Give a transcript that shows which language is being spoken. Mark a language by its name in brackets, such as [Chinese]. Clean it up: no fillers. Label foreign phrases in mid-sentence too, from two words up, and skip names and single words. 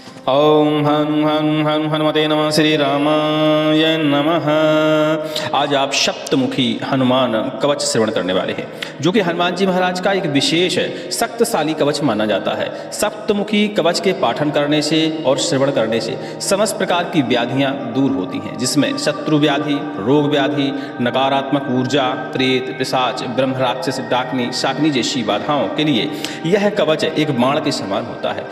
[Sanskrit] ओम हन हन हन हनुमते नमः। श्री रामाय नमः। [Hindi] आज आप सप्तमुखी हनुमान कवच श्रवण करने वाले हैं, जो कि हनुमान जी महाराज का एक विशेष शक्तिशाली कवच माना जाता है। सप्तमुखी कवच के पाठन करने से और श्रवण करने से समस्त प्रकार की व्याधियां दूर होती हैं, जिसमें शत्रु व्याधि, रोग व्याधि, नकारात्मक ऊर्जा, प्रेत, पिशाच, ब्रह्म राक्षस, डाकनी, शाकनी जैसी बाधाओं के लिए यह कवच एक बाण के समान होता है।